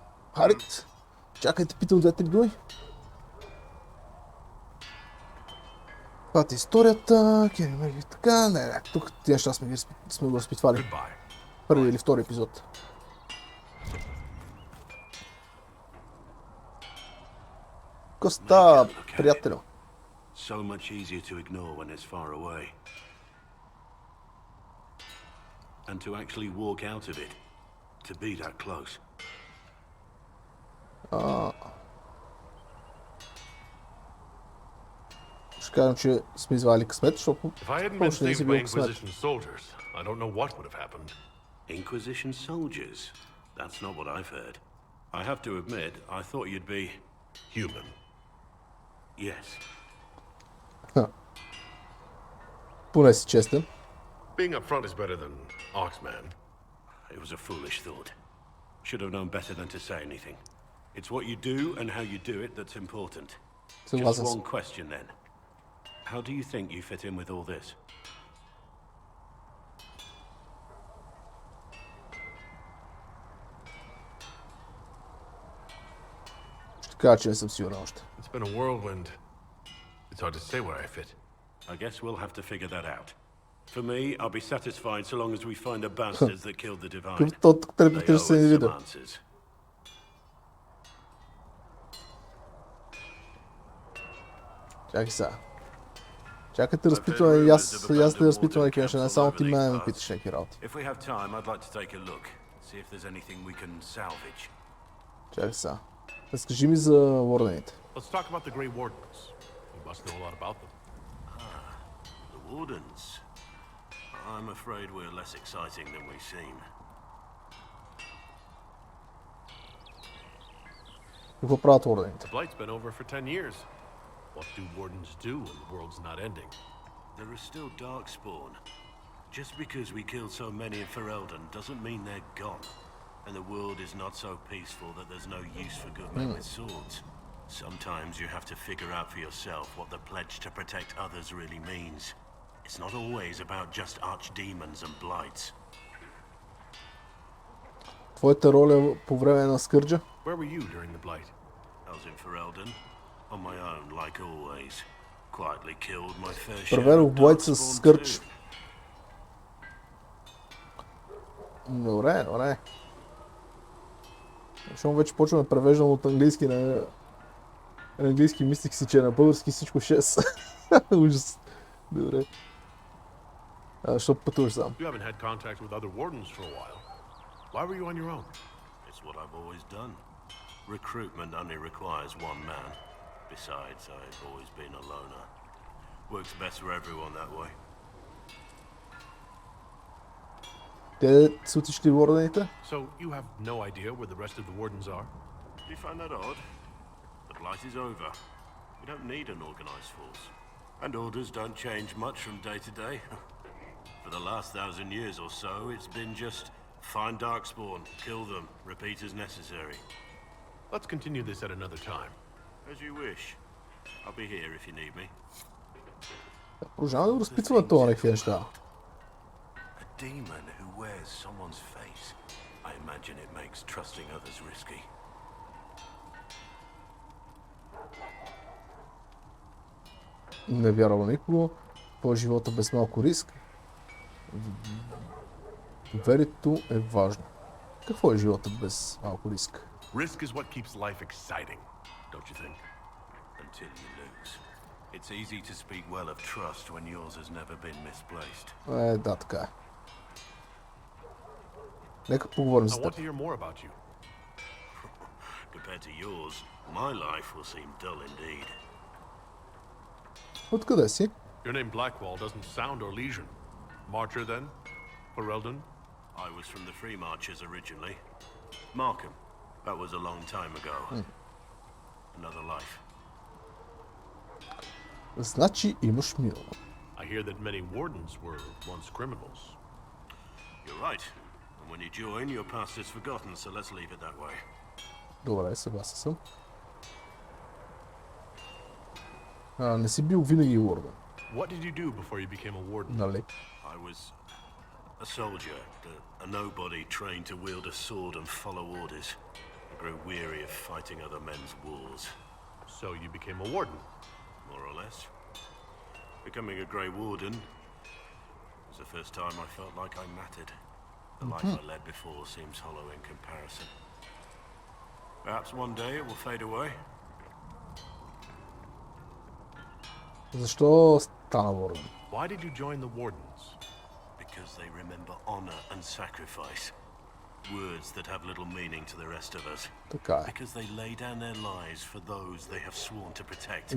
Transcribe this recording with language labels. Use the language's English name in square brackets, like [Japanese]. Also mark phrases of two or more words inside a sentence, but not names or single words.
[Bulgarian] Харит, чакайте, питам 2-3 думи. Това е историята, така, не, тук тия неща сме го разпитвали. Първи или втори епизод. Коста, приятелю. [English] So much easier to ignore when it's far away. And to actually walk out of it. To be that close. [Bulgarian] Ще кажем, че сме извали късмет, защото почне да си бил късмет. [English] I don't know what would have happened. Inquisition soldiers? That's not what I've heard. I have to admit, I thought you'd be... human. Yes. [Bulgarian] Поне си честен. [English] Being upfront is better than Oxman. It was a foolish thought. Should have known better than to say anything. It's what you do and how you do it that's important. Just one question then. How do you think you fit in with all this? [Bulgarian] Ще кажа, че не съм сигурен още. [English] It's been a whirlwind. It's hard to say where I fit. I guess we'll have to figure that out. For me, I'll be satisfied so long as we find the bastards that killed the divine. They owe us some answers. [Bulgarian] Чакай сега. Чакайте разпитване и аз да разпитвам някакви неща, не само ти мен ме питаш някакви работи. Чакай сега. Разкажи ми за Вордените. Какво правят Вордените? [English] What do wardens do when the world's not ending? There are still darkspawn. Just because we killed so many in Ferelden doesn't mean they're gone. And the world is not so peaceful that there's no use for good men with swords. Sometimes you have to figure out for yourself what the pledge to protect others really means. It's not always about just archdemons and blights. [Bulgarian] Твоята роля по време на Скърджа? [English] Where were you during the blight? I was in Ferelden. On my own, like always. Quietly killed my fair share [Bulgarian] Преведох [English] of [Bulgarian] Блайт с [English] darkspawn [Bulgarian] Скърдж. [English] too. [Bulgarian] Добре, добре. Защото вече почваме да превеждам от английски на английски, мислих си, че е на български всичко 6. Ужас. Добре. Защото пътуваш сам. [English] You haven't had contact with other wardens for a while. Why were you on your own? It's what I've always done. Recruitment only requires one man. Besides, I've always been a loner. Works best for everyone that way. [Bulgarian] Те са отишли Вордените? [English] So you have no idea where the rest of the wardens are? Do you find that odd? The blight is over. We don't need an organized force. And orders don't change much from day to day. For the last 1,000 years or so, it's been just find darkspawn, kill them, repeat as necessary. Let's continue this at another time. As you wish. I'll be here if you need me. [Bulgarian] Продължаваме да разпитваме това някакви неща. [English] A demon who wears someone's face. I imagine it makes trusting others risky. [Bulgarian] Не вярвам никого. По живота без малко риск. Доверието е важно. Какво е живота без малко риск? [English] Risk is what keeps life exciting, don't you think? Until you lose. It's easy to speak well of trust when yours has never been misplaced. [Bulgarian] Да, така е. Нека поговорим за [English] I want [Bulgarian] теб. [English] to hear more about you. Compared to yours, my life will seem dull indeed. [Bulgarian] Откъде си? [English] Your name Blackwall doesn't sound Orlesian. Marcher then? Ferelden? I was from the Free Marchers originally. Markham. That was a long time ago. Another life. [Bulgarian] Значи имаш минало. [English] I hear that many wardens were once criminals. You're right. And when you join, your past is forgotten, so let's leave it that way. [Bulgarian] Добре, съгласен съм. Не си бил винаги Уорден. [English] What did you do before you became a warden? [Bulgarian] Нали? [English] I was a soldier, a nobody trained to wield a sword and follow orders. I grew weary of fighting other men's wars. So you became a warden? More or less. Becoming a Grey Warden was the first time I felt like I mattered. The life I led before seems hollow in comparison. Perhaps one day it will fade away. [Bulgarian] Защо стана Warden? [English] Why did you join the Wardens? Because they remember honor and sacrifice. Words that have little meaning to the rest of us. [Bulgarian] Така е. [English] Because they lay down their lives for those they have sworn to protect.